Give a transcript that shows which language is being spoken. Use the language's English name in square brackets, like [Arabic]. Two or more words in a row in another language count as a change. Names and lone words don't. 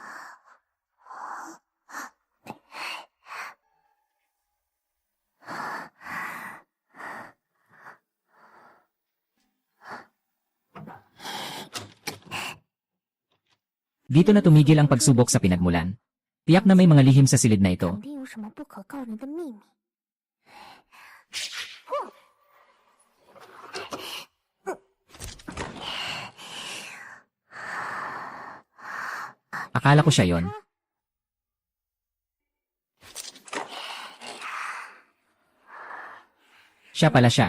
[Filipino] Dito na tumigil ang pagsubok sa pinagmulan. Tiyak na may mga lihim sa silid na ito. [Chinese] 肯定有什么不可告人的秘密。 [Filipino] Akala ko siya yon. Siya pala siya.